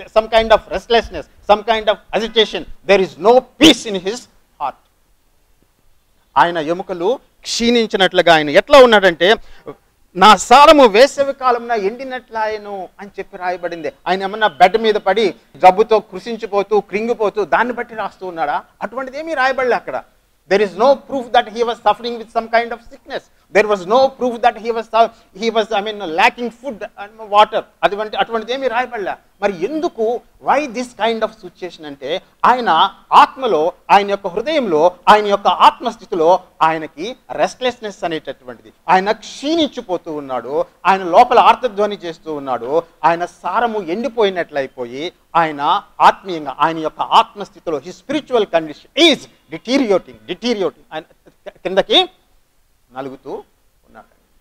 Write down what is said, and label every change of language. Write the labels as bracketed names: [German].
[English] Some kind of restlessness, some kind of agitation. There is no peace in his heart. [Telugu] ఆయన ఎముకలు క్షీణించినట్లుగా ఆయన ఎట్లా ఉన్నాడంటే, నా సారము వేసవి కాలంలో ఎండినట్లాయను అని చెప్పి రాయబడింది. ఆయన ఏమన్నా బెడ్ మీద పడి జబ్బుతో కృషించిపోతూ కృంగిపోతూ దాన్ని బట్టి రాస్తూ ఉన్నాడా? అటువంటిది ఏమీ రాయబడలే అక్కడ. [English] There is no proof that he was suffering with some kind of sickness. There was no proof that he was lacking food and water. [Telugu] అటువంటిది ఏమీ రాయబడలే. మరి ఎందుకు, [English] why this kind of situation [Telugu] అంటే, ఆయన ఆత్మలో, ఆయన యొక్క హృదయంలో, ఆయన యొక్క ఆత్మస్థితిలో ఆయనకి రెస్ట్లెస్నెస్ అనేటటువంటిది. ఆయన క్షీణించిపోతూ ఉన్నాడు. ఆయన లోపల ఆర్తధ్వని చేస్తూ ఉన్నాడు. ఆయన సారము ఎండిపోయినట్లయిపోయి ఆయన ఆత్మీయంగా, ఆయన యొక్క ఆత్మస్థితిలో [English] he spiritual condition is deteriorating [Telugu] ఆయన కిందకి నలుగుతూ ఉన్నాడు.